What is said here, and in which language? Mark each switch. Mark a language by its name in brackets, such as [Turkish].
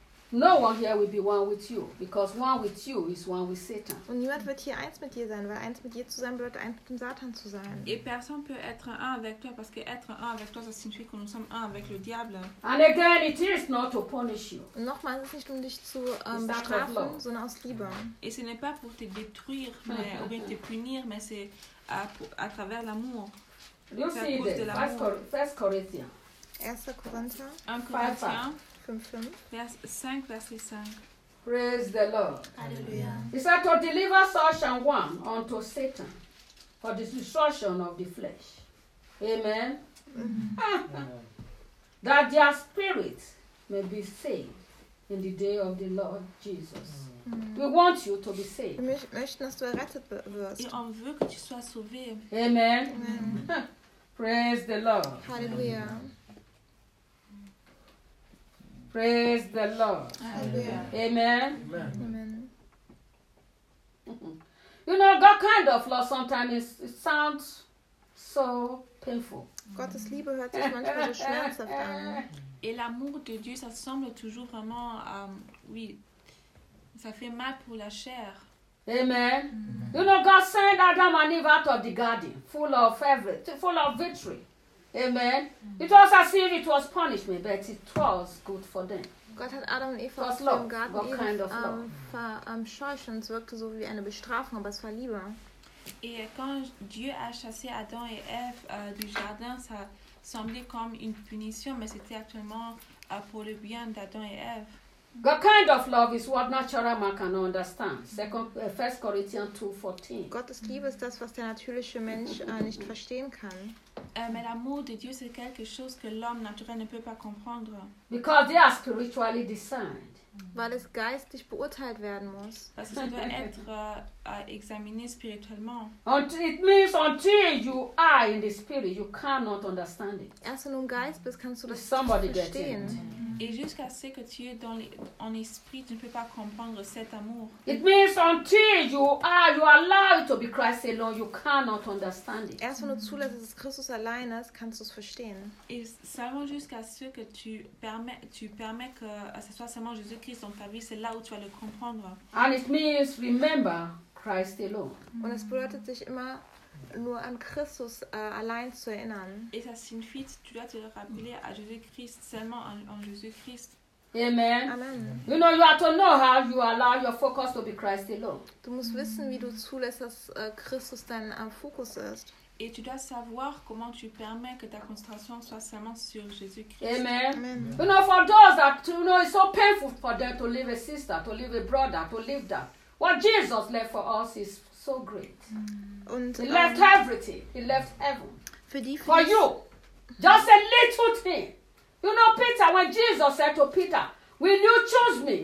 [English] No one here will be one with you, because one with you is one with Satan. [German] Und niemand wird hier eins mit dir sein, weil eins mit dir zu sein bedeutet eins mit dem Satan zu sein. [French] Et personne peut être un avec toi, parce que être un avec toi, ça signifie que nous sommes un avec le diable. [English] And again, it is not to punish you. [German] Und nochmal, es ist nicht um dich zu bestrafen, sondern aus Liebe. [French] Et ce n'est pas pour te détruire, mais ou bien te punir, mais c'est à travers l'amour. [English] You see this? 1 Corinthians. 1 Corinthians. 1 Corinthians. 5, verse 5. Praise the Lord. Hallelujah. He said to deliver such an one unto Satan for the destruction of the flesh. Amen. Mm-hmm. That their spirit may be saved in the day of the Lord Jesus. Mm-hmm. We want you to be saved. [German] Wir möchten, dass du errettet wirst. Und wir wollen, dass du [French] sauvé. [English] Amen. Amen. Mm-hmm. Praise the Lord. Hallelujah. Praise the Lord. Hallelujah. Amen. Amen. Amen. You know, God kind of love sometimes it sounds so painful. [German] Gottes Liebe hört sich manchmal so schmerzhaft an. [French] Et l'amour de Dieu, ça semble toujours vraiment, oui, ça fait mal pour la chair. [English] Amen. Amen. You know, God sent Adam and Eve out of the garden, full of victory. Amen. It was as if it was punishment, but it was good for them. [German] Gott hat Adam und Eva aus dem Garten Eden [English] kind of [German] verscheucht und es wirkte so wie eine Bestrafung, aber es war Liebe. [French] Et quand Dieu a chassé Adam et Eve du jardin, ça semblait comme une punition, mais c'était actuellement pour le bien d'Adam et Eve. [English] God kind of love is what natural man cannot understand. 1 Corinthians 2:14. [German] Gottes Liebe ist das, was der natürliche Mensch nicht verstehen kann. [French] Mais l'amour de Dieu c'est quelque chose que l'homme naturel ne peut pas comprendre. [English] Because they are spiritually discerned. [German] Weil es geistlich beurteilt werden muss. [French] Parce que ça doit être examiné spirituellement. [English] It means until you are in the spirit, you cannot understand it. [German] Erst wenn du im Geist bist, kannst du das [English] somebody [German] nicht verstehen. [French] Et jusqu'à ce que tu es en esprit, tu ne peux pas comprendre cet amour. [English] It means until you allow it to be Christ alone, you cannot understand it. [German] Erst wenn du zulässt, dass es Christus allein ist, kannst du es verstehen. [French] Et seulement jusqu'à ce que tu permets que ce soit seulement Jésus-Christ dans ta vie, c'est là où tu vas le comprendre. [English] And it means remember Christ alone. [German] Und es bedeutet sich immer nur an Christus allein zu erinnern. [French] Et ça signifie tu dois te rappeler à Jésus-Christ seulement en Jésus-Christ. [English] Amen. Amen. You know you have to know how you allow your focus to be Christ alone. [German] Du musst wissen, wie du zulässt, dass Christus dein Fokus ist. [French] Et tu dois savoir comment tu permets que ta concentration soit seulement sur Jésus-Christ. [English] Amen. Amen. You know for those that you know it's so painful for them to leave a sister, to leave a brother, to leave that. What Jesus left for us is so great. [German] Und, [English] he left everything. He left heaven. For you. Just a little thing. You know, Peter, when Jesus said to Peter, will you choose me?